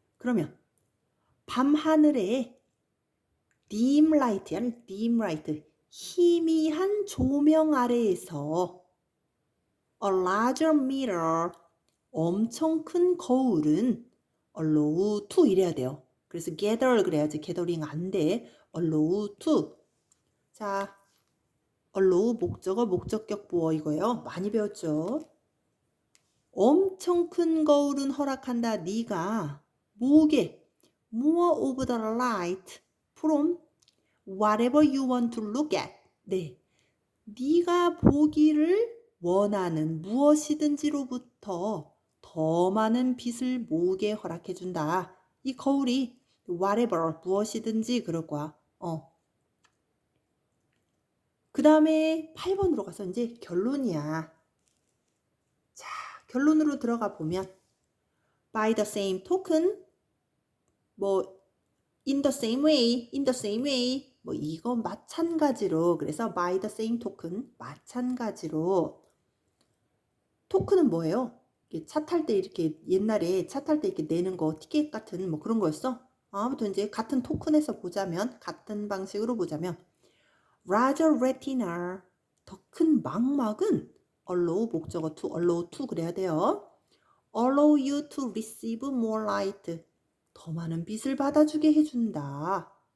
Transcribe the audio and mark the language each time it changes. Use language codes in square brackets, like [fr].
[ko] 그러면 밤하늘에 dim light야, dim light. 희미한 조명 아래에서 [en] a larger mirror. [ko] 엄청 큰 거울은 allow to 이래야 돼요. 그래서 gather 그래야지. gathering 안 돼. allow to. 자, allow 목적어 목적격 보어 이거예요. 많이 배웠죠. 엄청 큰 거울은 허락한다. 네가 뭐게? [en] more of the light from whatever you want to look at. [ko] 네, 네가 보기를 원하는 무엇이든지로부터 더 많은 빛을 모으게 허락해준다. 이 거울이 whatever 무엇이든지 그럴 거야. 그 다음에 8번으로 가서 이제 결론이야. 자, 결론으로 들어가 보면 [en] by the same token, [ko] 뭐 in the same way, in the same way, 뭐 이거 마찬가지로. 그래서 by the same token, 마찬가지로. 토큰은 뭐예요? 차 탈 때 이렇게 옛날에 차 탈 때 이렇게 내는 거 티켓 같은 뭐 그런 거였어. 아무튼 이제 같은 토큰에서 보자면 같은 방식으로 보자면 [en] larger retina [ko] 더 큰 망막은 allow 목적어 to allow to 그래야 돼요. [en] allow you to receive more light [ko] 더 많은 빛을 받아주게 해준다.